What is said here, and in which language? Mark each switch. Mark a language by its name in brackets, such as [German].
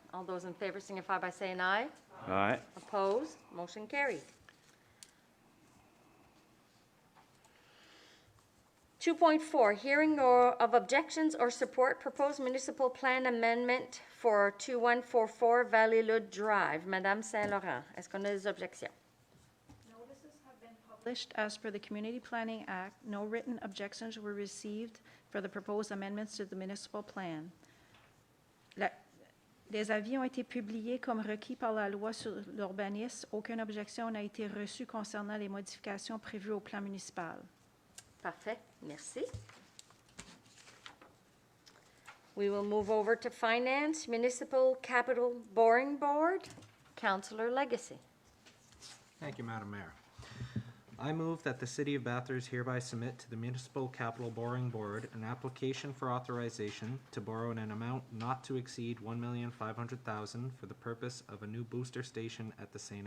[English] All those in favor signify by saying aye. Aye. Opposed? Motion carried. 2.4, hearing of objections or support proposed municipal plan amendment for 2144 Valley-Lude Drive. [French] Madame Saint-Laurent, est-ce qu'on a des objections? [English] Notices have been published as per the Community Planning Act. No written objections were received for the proposed amendments to the municipal plan. [French] Les avis ont été publiés comme requis par la loi sur l'urbanisme. Aucune objection n'a été reçue concernant les modifications prévues au plan municipal. Parfait, merci. [English] We will move over to Finance, Municipal Capital Boring Board. Councillor Legacy. Thank you, Madam Mayor. I move that the City of Bathurst hereby submit to the Municipal Capital Borrowing Board an application for authorization to borrow in an amount not to exceed $1,500,000 for the purpose of a new booster station at the St.